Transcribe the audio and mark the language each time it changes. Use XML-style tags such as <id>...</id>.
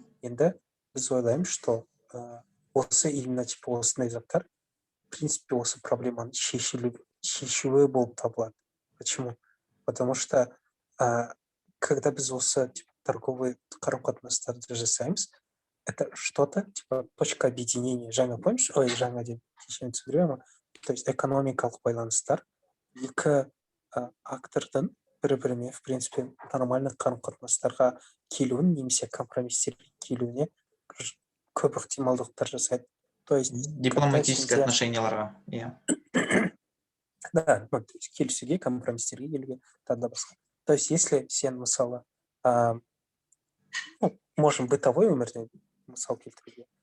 <kk>Енді біз ойлаймыз,</kk> <ru>что</ru> <kk>осы</kk> <ru>именно типа</ru> <kk>осындай заттар,</kk> <ru>в принципе,</ru> <kk>осы проблеманы шешуі болып табылады.</kk> <ru>Почему? Потому что когда</ru> <kk>біз осы</kk> <ru>типа торговые</ru> <kk>қарым-қатынастарды жасаймыз,</kk> <ru>это что-то типа точка объединения.</ru> <kk>Жаңа</kk> <ru>помнишь?</ru> <kk>Жаңа деп кешен түсіндіремін.</kk> <ru>То есть</ru> <kk>экономикалық байланыстар екі актордың бір-біріне,</kk> <ru>в принципе, нормальный</ru> <kk>қарым-қатынастарға келуін немесе компромисстерге келуіне көп ықтималдықтар жасайды.</kk> <ru>То есть дипломатические отношенияларға,</ru> <kk>иә.</kk> <ru>Да, то есть</ru> <kk>келісуге, компромисстерге келуге, тағы басқа.</kk> <ru>То есть если</ru> <kk>сен мысалы</kk> <ru>можем бытовой</ru> <kk>өмірден мысал келтіруге.</kk>